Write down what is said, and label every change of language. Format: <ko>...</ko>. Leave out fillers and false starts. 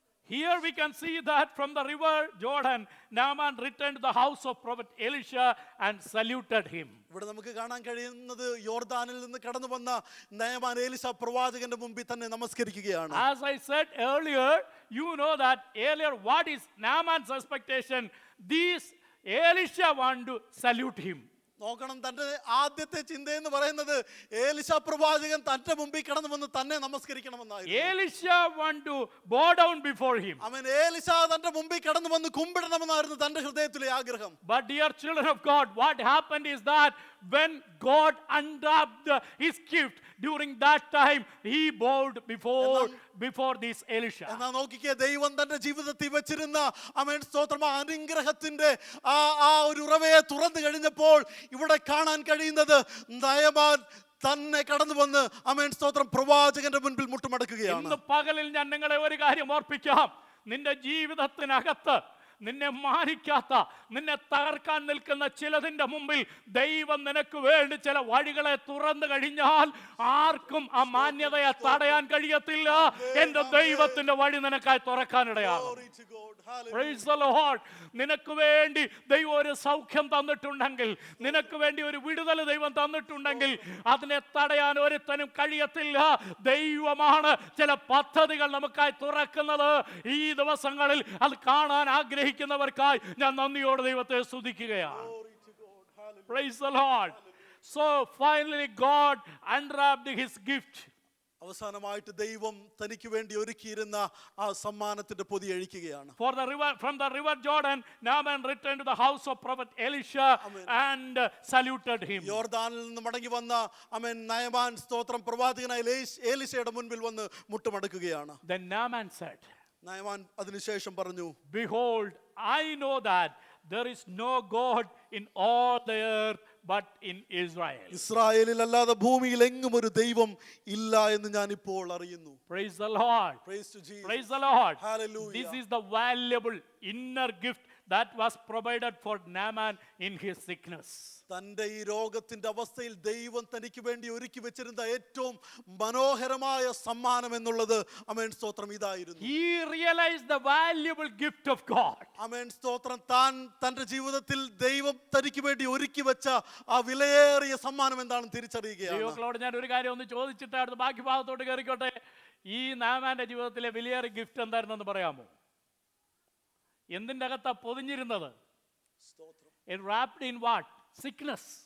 <en>Here we can see that from the river Jordan, Naaman returned to the house of prophet Elisha and saluted him.</en> <ml>ഇവിടെ നമുക്ക് കാണാൻ കഴിയുന്നത് യോർദാനിൽ നിന്ന് കടന്നു വന്ന നയമാൻ എലീശ പ്രവാചകന്റെ മുമ്പിൽ തന്നെ നമസ്കരിക്കുകയാണ്.</ml> <en>As I said earlier, you know that earlier what is Naaman's expectation? These Elisha want to salute him.</en> <ml>നോക്കണം, തന്റെ ആദ്യത്തെ ചിന്ത എന്ന് പറയുന്നത് എലീശ പ്രവാചകൻ തന്റെ മുമ്പിൽ കടന്നു വന്ന് തന്നെ നമസ്കരിക്കണമെന്നായിരുന്നു.</ml> <en>Elisha want to bow down before him.</en> <ml>അവൻ എലീശ തന്റെ മുമ്പിൽ കടന്നു വന്ന് കുമ്പിടണമെന്നായിരുന്നു തന്റെ ഹൃദയത്തിലെ ആഗ്രഹം.</ml> <en>But dear children of God, what happened is that when God unwrapped his gift, during that time he bowed before this Elisha.</en> <ml>എന്നാ നോക്കിക്കേ, ദൈവം തന്റെ ജീവിതത്തിൽ വെച്ചിരുന്ന ആമേൻ സ്തോത്രം അനുഗ്രഹത്തിന്റെ ആ ഒരു ഉറവയെ തുറന്നു കഴിഞ്ഞപ്പോൾ ഇവിടെ കാണാൻ കഴിയുന്നത് നയമാൻ തന്നെ കടന്നു വന്ന് ആമേൻ സ്തോത്രം പ്രവാചകന്റെ മുൻപിൽ മുട്ടുമടക്കുകയാണ്. ഇന്ന് പകലിൽ ഞാൻ നിങ്ങളെ ഒരു കാര്യം ഓർപ്പിക്കാം. നിന്റെ ജീവിതത്തിനകത്ത് നിന്നെ മാനിക്കാത്ത, നിന്നെ തകർക്കാൻ നിൽക്കുന്ന ചിലതിന്റെ മുമ്പിൽ ദൈവം നിനക്ക് വേണ്ടി ചില വഴികളെ തുറന്നു കഴിഞ്ഞാൽ ആർക്കും ആ മാന്യതയെ തടയാൻ കഴിയത്തില്ല. എന്റെ ദൈവത്തിന്റെ വഴി നിനക്കായി തുറക്കാനിടയാകും.</ml> <en>Praise the Lord.</en> <ml>നിനക്ക് വേണ്ടി ദൈവം ഒരു സൗഖ്യം തന്നിട്ടുണ്ടെങ്കിൽ, നിനക്ക് വേണ്ടി ഒരു വിടുതൽ ദൈവം തന്നിട്ടുണ്ടെങ്കിൽ അതിനെ തടയാൻ ഒരുത്തനും കഴിയത്തില്ല. ദൈവമാണ് ചില പദ്ധതികൾ നമുക്കായി തുറക്കുന്നത്. ഈ ദിവസങ്ങളിൽ അത് കാണാൻ ആഗ്രഹിക്കുന്നവർക്കായി ഞാൻ നന്ദിയോടെ ദൈവത്തെ സ്തുതിക്കുകയാണ്.</ml> <en>Praise the Lord. So finally God unwrapped his gift.</en> <ml>അവസാനമായിട്ട് ദൈവം തനിക്ക് വേണ്ടി ഒരുക്കിയിരുന്ന ആ സമ്മാനത്തിന്റെ പൊതി അഴിക്കുകയാണ്.</ml> <en>From the river Jordan, Naaman returned to the house of prophet Elisha and saluted him.</en> <ml>യോർദാനിൽ നിന്ന് മടങ്ങി വന്ന ആമേൻ നയമാൻ സ്തോത്രം പ്രവാചകനായ എലീശയുടെ മുൻപിൽ വന്ന് മുട്ടുമടക്കുകയാണ്.</ml> <en>Then Naaman said,</en> <ml>നയമാൻ അതിനുശേഷം പറഞ്ഞു,</ml> <en>Behold, I know that there is no God in all the earth but in Israel.</en> <ml>ഇസ്രായേലിൽ അല്ലാതെ ഭൂമിയിൽ എങ്ങും ഒരു ദൈവം ഇല്ല എന്ന് ഞാൻ ഇപ്പോൾ അറിയുന്നു.</ml> <en>Praise the Lord. Praise to Jesus. Praise the Lord. Hallelujah. This is the valuable inner gift that was provided for Naaman in his sickness.</en> <ml>തന്റെ ഈ രോഗത്തിന്റെ അവസ്ഥയിൽ ദൈവം തനിക്ക് വേണ്ടി ഒരുക്കി വെച്ചിരുന്ന ഏറ്റവും മനോഹരമായ സമ്മാനം എന്നുള്ളത് ആമേൻ സ്തോത്രം ഇതായിരുന്നു.</ml> <en>He realized the valuable gift of God.</en> <ml>ആമേൻ സ്തോത്രം താൻ തന്റെ ജീവിതത്തിൽ ദൈവം തനിക്ക് വേണ്ടി ഒരുക്കി വെച്ച ആ വിലയേറിയ സമ്മാനം എന്താണെന്ന് തിരിച്ചറിയുകയാണ്. ദൈവങ്ങളോട് ഞാൻ ഒരു കാര്യം ഒന്ന് ചോദിച്ചിട്ടായിരുന്നു ബാക്കി ഭാഗത്തോട്ട് കയറിക്കോട്ടെ. ഈ നാമാന്റെ ജീവിതത്തിലെ വിലയേറിയ ഗിഫ്റ്റ് എന്തായിരുന്നെന്ന് പറയാമോ? എന്തിൻ്റെ അകത്താ പൊതിഞ്ഞിരുന്നത്?</ml> <en>Wrapped in what? Sickness.</en>